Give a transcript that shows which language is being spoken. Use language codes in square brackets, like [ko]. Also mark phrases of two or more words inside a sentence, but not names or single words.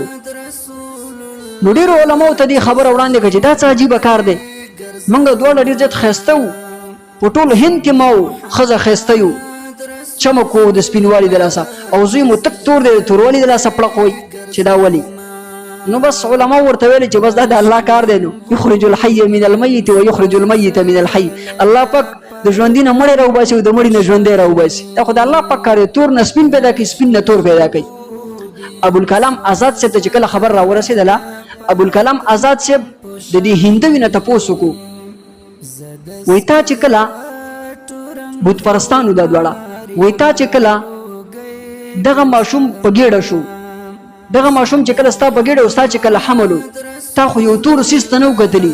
[ps] نو ډېرو علماو ته دې خبره وړاندې کړه چې دا څه عجیبه کار دی، موږ دواړه ډېر زیات ښایسته وو، په ټول هند کې ما و ښځه ښایسته یو، چمک و د سپینوالي د لاسه، او زوی مو تک تور دی، د توروالي د لاسه پړق وی چې دا ولي. نو بس علما ورته ویل چې بس دا د الله کار دی، نو [ar] یخرج الحي من المیت و یخرج المیت من الحي. [ps] الله پاک د ژوندي نه مړی راوباسي او د مړي نه ژوندی راوباسي. دا خو د الله پاک کار دی، تور نه سپین پیدا کوي، سپین نه تور پیدا کوي. ابوالکلام آزاد صاحب ته چې کله خبر راورسېدله، ابوالکلام آزاد صاحب د دې هندوي نه تپوس وکړو، وایي تا چې کله بت پرستانو دا دواړه، وایي تا چې کله دغه ماشوم په ګېډه شو، دغه ماشوم چې کله ستا په ګېډه او ستا چې کله حمل و، تا خو یو تور سیس ته نه و کتلي.